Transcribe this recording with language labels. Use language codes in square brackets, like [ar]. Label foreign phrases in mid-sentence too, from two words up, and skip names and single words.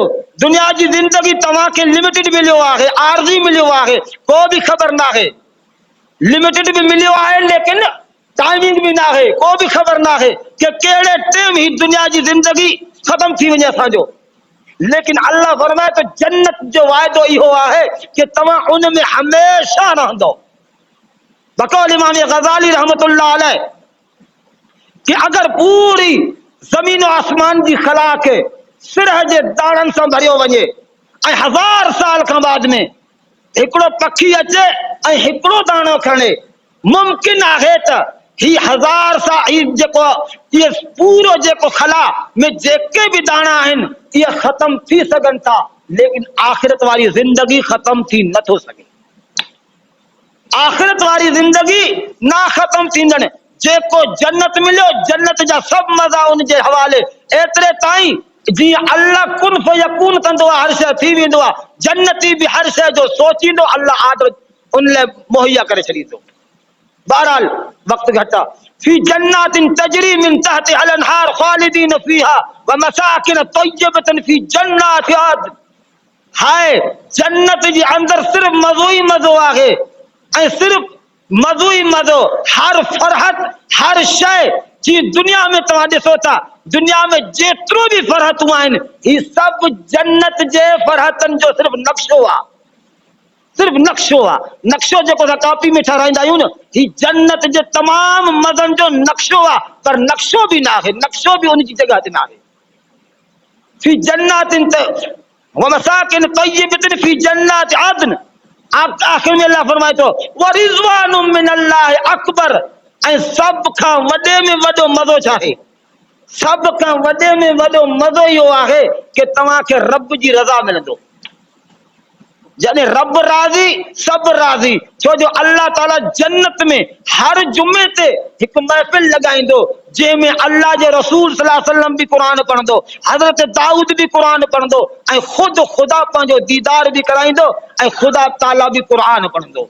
[sd] दुनिया जी ज़िंदगी तव्हांखे लिमिटेड मिलियो आहे, आरज़ी मिलियो आहे, को बि ख़बर न आहे। लिमिटेड भी मिलियो है लेकिन टाइमिंग भी ना है, को भी खबर ना है कि केड़े टाइम ही दुनिया की जिंदगी खत्म थी वने असांजो। लेकिन अल्लाह फरमाए तो जन्नत जो वायदो इहो है कि तवा उन में हमेशा रहंदो। बकौल इमाम गजाली [ar] رحمة الله عليه [sd] कि अगर पूरी जमीन और आसमान की खला के सिरह जे दाणन से भरियो वने, 1000 साल का बाद में एकड़ो पखी अचे ऐं हिकड़ो दाणो खणे, मुमकिन आहे त ही 1000 साल ही जेको ये पूरो जेको खला में जेके भी दाणा आहिनि ये खत्म थी सघनि था, लेकिन आखिरत वारी जिंदगी खत्म थी न थो सघे। आखिरत वारी जिंदगी ना खत्म थींदड़। जेको जन्नत मिलियो, जन्नत जा सब मज़ा उन जे हवाले, एतिरे ताईं जी अल्लाह [ar] كن فيكون [sd] कंदो आहे, हर शइ थी वेंदो आहे। जन्नती भी हर शइ जो सोचींदो, अल्लाह आदर उन लाइ मुहैया करे छॾींदो। [ar] बहरहाल वक्त घटा في جنات تجري من تحتها الأنهار خالدين فيها ومساكن طيبة في جنات عدن. [sd] हाय जन्नत जे अंदर सिर्फ मज़ो ही मज़ो आहे, ऐं सिर्फ मज़ो ही मज़ो, हर फरहत हर शइ जी दुनिया में तव्हां ॾिसो था, दुनिया में जेतिरो भी फरहतूं आहिनि ही सब जन्नत जे फरहतन जो सिर्फ नक्शो आहे, सिर्फ नक्शो आहे। नक्शो जेको असां कॉपी में ठाराईंदा आहियूं न, ही जन्नत जे तमाम मज़न जो नक्शो आहे, पर नक्शो भी ना आहे, नक्शो भी उन जी जगह ते ना आहे। [ar] في جنات ومساكن طيبة في جنات عدن. [sd] आप आखिर में अल्लाह फरमाए तो [ar] ورضوان من الله أكبر, [sd] ऐं सब खां वॾे में वॾो मज़ो छा आहे? सब का वडे में वडो मज़ो यो आहे कि तवा के रब जी रज़ा मिलंदो। जॾहिं रब राज़ी सब राज़ी, छो जो अल्लाह ताला जन्नत में हर जुमे ते एक महफिल लगाईंदो जंहिंमें अल्लाह जे रसूल [ar] صلى الله عليه وسلم [sd] भी कुरान पढ़ंदो, हज़रत दाऊद भी कुरान पढ़ंदो ऐं खुद खुदा पंहिंजो दीदार भी कराईंदो ऐं खुदा ताला भी कुरान पढ़ंदो।